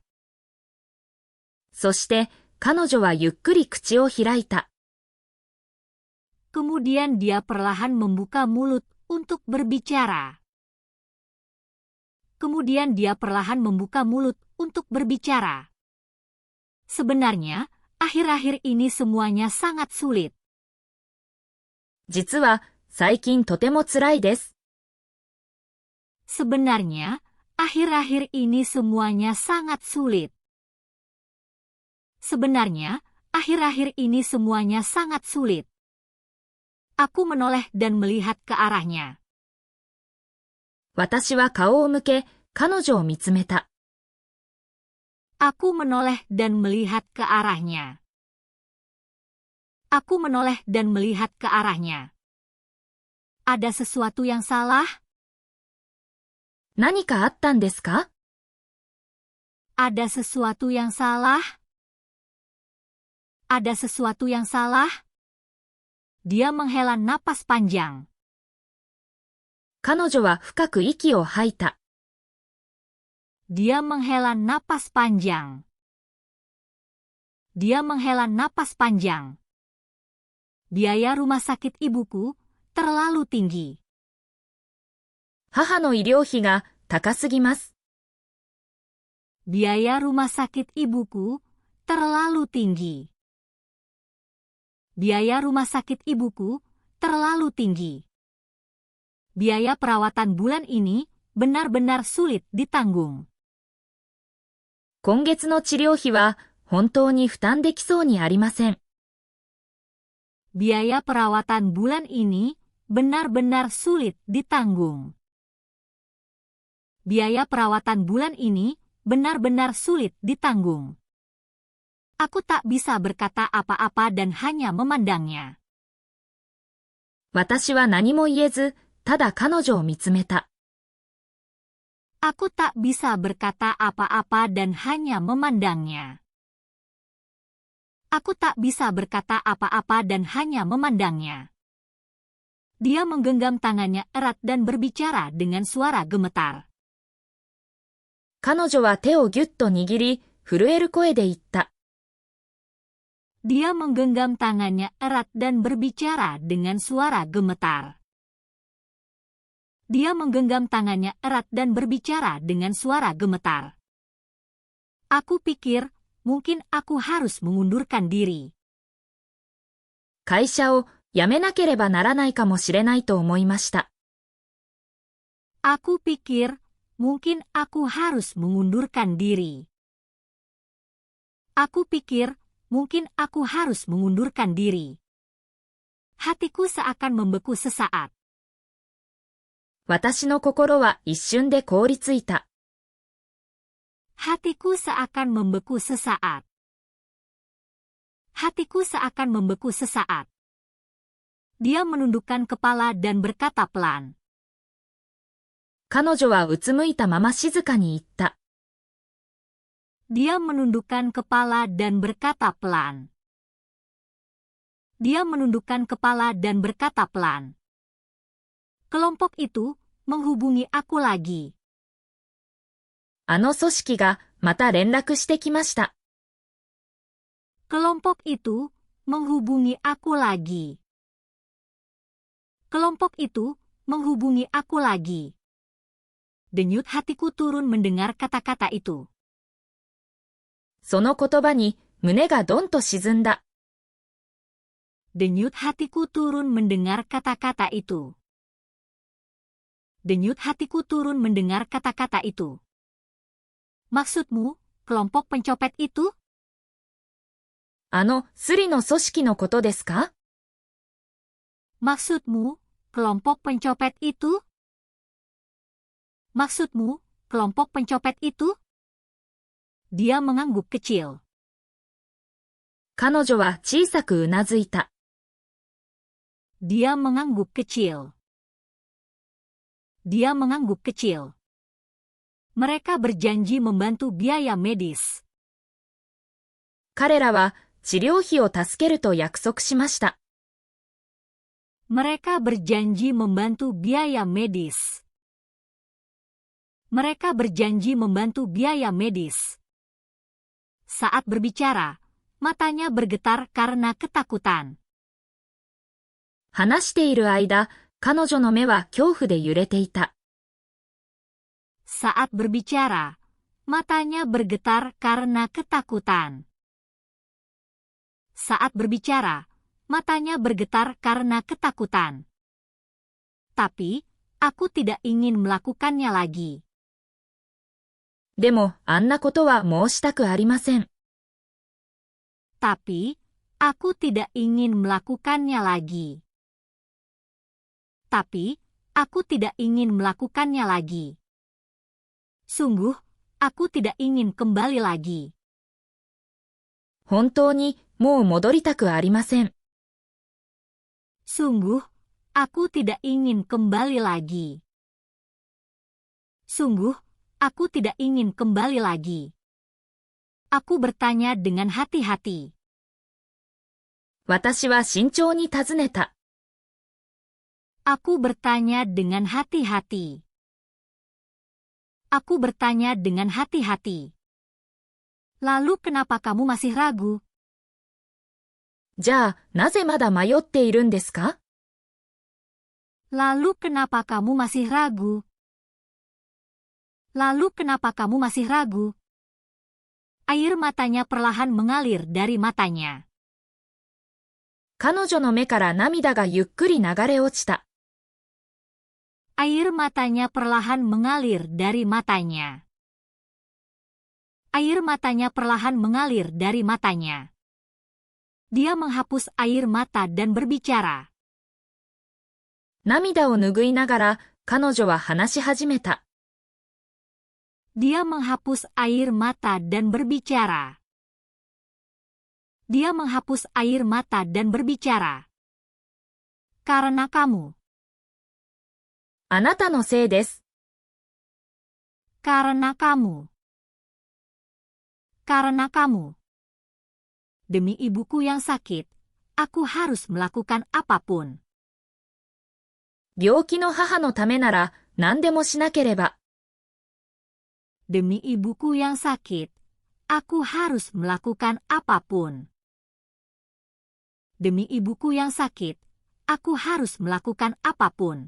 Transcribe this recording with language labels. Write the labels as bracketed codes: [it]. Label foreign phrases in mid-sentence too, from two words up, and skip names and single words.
[ja] そして、彼女はゆっくり口を開いた。 [id] Kemudian dia perlahan membuka mulut untuk berbicara. Kemudian dia perlahan membuka mulut untuk berbicara. Sebenarnya, akhir-akhir ini semuanya sangat sulit. [ja] 実は、最近とても辛いです。 [id] Sebenarnya, akhir-akhir ini semuanya sangat sulit. Sebenarnya, akhir-akhir ini semuanya sangat sulit. Aku menoleh dan melihat ke arahnya. [ja] 私は顔を向け、彼女を見つめた。 [id] Aku menoleh dan melihat ke arahnya. Aku menoleh dan melihat ke arahnya. Ada sesuatu yang salah? [ja] 何かあったんですか？ [id] Ada sesuatu yang salah? Ada sesuatu yang salah? Dia menghela napas panjang. [ja] 彼女は深く息を吐いた。 [id] Dia menghela napas panjang. Dia menghela napas panjang. Biaya rumah sakit ibuku terlalu tinggi. [ja] 母の医療費が高すぎます。 [id] Biaya rumah sakit ibuku terlalu tinggi. Biaya rumah sakit ibuku terlalu tinggi. Biaya perawatan bulan ini benar-benar sulit ditanggung. [ja] 今月の治療費は本当に負担できそうにありません。 [id] Biaya perawatan bulan ini benar-benar sulit ditanggung. Biaya perawatan bulan ini benar-benar sulit ditanggung. Aku tak bisa berkata apa-apa dan hanya memandangnya. [ja] 私は何も言えず、ただ彼女を見つめた。 [id] Aku tak bisa berkata apa-apa dan hanya memandangnya. Aku tak bisa berkata apa-apa dan hanya memandangnya. Dia menggenggam tangannya erat dan berbicara dengan suara gemetar. [ja] 彼女は手をぎゅっと握り、震える声で言った。 [id] Dia menggenggam tangannya erat dan berbicara dengan suara gemetar. Dia menggenggam tangannya erat dan berbicara dengan suara gemetar. Aku pikir, mungkin aku harus mengundurkan diri. [ja] 会社を辞めなければならないかもしれないと思いました。 [id] Aku pikir, mungkin aku harus mengundurkan diri. Aku pikir, mungkin aku harus mengundurkan diri. Hatiku seakan membeku sesaat. [ja] 私の心は一瞬で凍りついた。 [id] Hatiku seakan membeku sesaat. Hatiku seakan membeku sesaat. Dia menundukkan kepala dan berkata pelan. [ja] 彼女はうつむいたまま静かに言った。 [id] Dia menundukkan kepala dan berkata pelan. Dia menundukkan kepala dan berkata pelan. Kelompok itu menghubungi aku lagi. [ja] あの組織がまた連絡してきました。 [id] Kelompok itu menghubungi aku lagi. Kelompok itu menghubungi aku lagi. Denyut hatiku turun mendengar kata-kata itu. [ja] その言葉に胸がドンと沈んだ。 [id] Denyut hatiku turun mendengar kata-kata itu. Denyut hatiku turun mendengar kata-kata itu. Maksudmu, kelompok pencopet itu? [ja] あのスリの組織のことですか？ [id] Maksudmu, kelompok pencopet itu? Maksudmu, kelompok pencopet itu? Dia mengangguk kecil. [ja] 彼女は小さくうなずいた。 [id] Dia mengangguk kecil. Dia mengangguk kecil. Mereka berjanji membantu biaya medis. [ja] 彼らは治療費を助けると約束しました。 [id] Mereka berjanji membantu biaya medis. Mereka berjanji membantu biaya medis. Saat berbicara, matanya bergetar karena ketakutan. [ja] 話している間、彼女の目は恐怖で揺れていた。 [id] Saat berbicara, matanya bergetar karena ketakutan. Saat berbicara, matanya bergetar karena ketakutan. Tapi, aku tidak ingin melakukannya lagi. [ja] でも、あんなことは申したくありません。 [id] Tapi, aku tidak ingin melakukannya lagi. Tapi, aku tidak ingin melakukannya lagi. Sungguh, aku tidak ingin kembali lagi. [ja] 本当に、もう戻りたくありません。 [id] Sungguh, aku tidak ingin kembali lagi. Sungguh, aku tidak ingin kembali lagi. Aku bertanya dengan hati-hati. [ja] 私は慎重に尋ねた。 [id] Aku bertanya dengan hati-hati. Aku bertanya dengan hati-hati. Lalu kenapa kamu masih ragu? [ja] じゃあ、なぜまだ迷っているんですか？ [id] Lalu kenapa kamu masih ragu? Lalu kenapa kamu masih ragu? Air matanya perlahan mengalir dari matanya. [ja] 彼女の目から涙がゆっくり流れ落ちた。 [id] Air matanya perlahan mengalir dari matanya. Air matanya perlahan mengalir dari matanya. Dia menghapus air mata dan berbicara. [ja] 涙を拭いながら、彼女は話し始めた。 [id] Dia menghapus air mata dan berbicara. Dia menghapus air mata dan berbicara. Karena kamu. [ja] あなたのせいです。 [id] Karena kamu. Karena kamu. Demi ibuku yang sakit, aku harus melakukan apapun. [ja] 病気の母のためなら何でもしなければ。 [id] Demi ibuku yang sakit, aku harus melakukan apapun. Demi ibuku yang sakit, aku harus melakukan apapun.